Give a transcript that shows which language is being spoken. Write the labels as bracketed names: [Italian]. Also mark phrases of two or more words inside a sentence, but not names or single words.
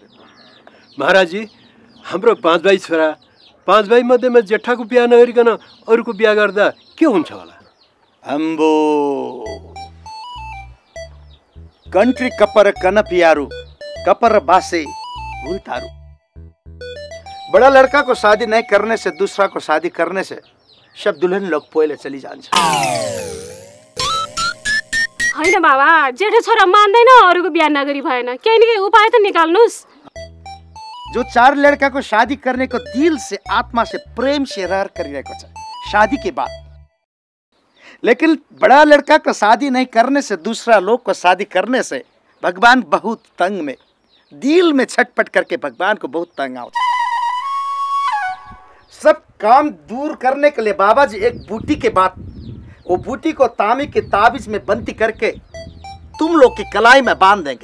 [Nepali] महाराज जी हाम्रो 5 भाइ छोरा 5 भाइ मध्येमा जेठाको बिहा नगरिकन अरूको बिहा गर्दा के हुन्छ होला? अंबो कंट्री कपर कनपियारू कपर बासे भूतारू। [Hindi] बड़ा लड़का को शादी नहीं करने से दूसरा को शादी करने से सब दुल्हन लोग पहले चली जान्छ। [Nepali] हैन बाबा, जेठो छोरा मान्दैन अरूको बिहा नगरी भएन, केही न केही उपाय त निकाल्नुस्। [Hindi] जो 4 लड़का को शादी करने को दिल से आत्मा से प्रेम से [Nepali] रहर करिरहेको छ [Hindi] शादी के बाद, लेकिन बड़ा लड़का को शादी नहीं करने से दूसरा लोग को शादी करने से भगवान बहुत तंग में दिल में छटपट करके भगवान को बहुत तंग आता। सब काम दूर करने के लिए बाबा जी एक बूटी के बाद वो बूटी को तामी के ताबीज में बंदी करके तुम लोग की कलाई में बांध देंगे।